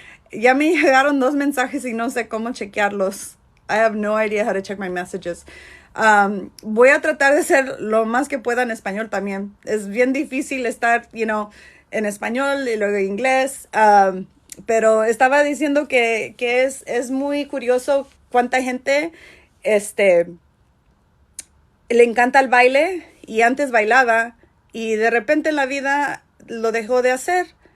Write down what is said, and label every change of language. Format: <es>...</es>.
<es>Ya me llegaron 2 mensajes y no sé cómo chequearlos.</es> <en>I have no idea how to check my messages.</en> <es>Voy a tratar de ser lo más que pueda en español también. Es bien difícil estar, en español y luego en inglés. Pero estaba diciendo que es muy curioso cuánta gente le encanta el baile y antes bailaba y de repente en la vida lo dejó de hacer.</es>